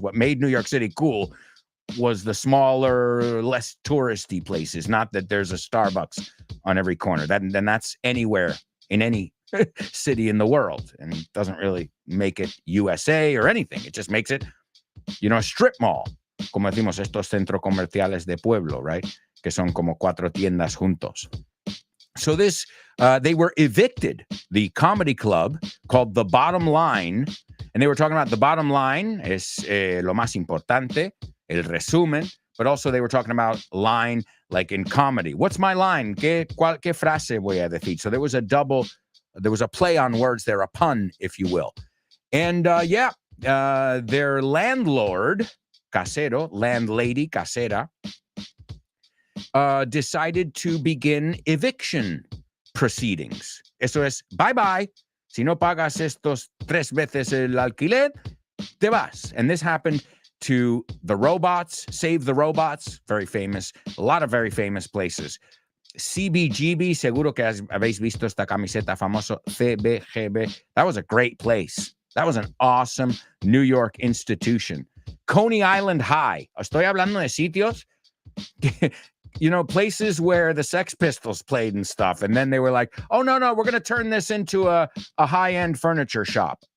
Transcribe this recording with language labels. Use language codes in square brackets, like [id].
[en] What made New York City cool was the smaller, less touristy places. Not that there's a Starbucks on every corner. Then that's anywhere in any city in the world, and it doesn't really make it USA or anything. It just makes it, a strip mall. [es] Como decimos, estos centros comerciales de pueblo, right? Que son como 4 tiendas juntos. [en] So they were evicted. The comedy club called The Bottom Line. And they were talking about the bottom line [es] es lo más importante, el resumen, [en] but also they were talking about line like in comedy. What's my line? [es] ¿Qué frase voy a decir? [en] So there was a play on words there, a pun, if you will. And their landlord, casero, landlady, casera, decided to begin eviction proceedings. [es] Eso es, bye-bye. Si no pagas estos 3 veces el alquiler, te vas. [en] And this happened to the Robots, Save the Robots, very famous, a lot of very famous places. [es] CBGB, seguro que habéis visto esta camiseta famoso, CBGB. [en] That was a great place. That was an awesome New York institution. Coney Island High. [es] Estoy hablando de sitios, [en] places where the Sex Pistols played and stuff. And then they were like, oh, no, we're going to turn this into a high-end furniture shop.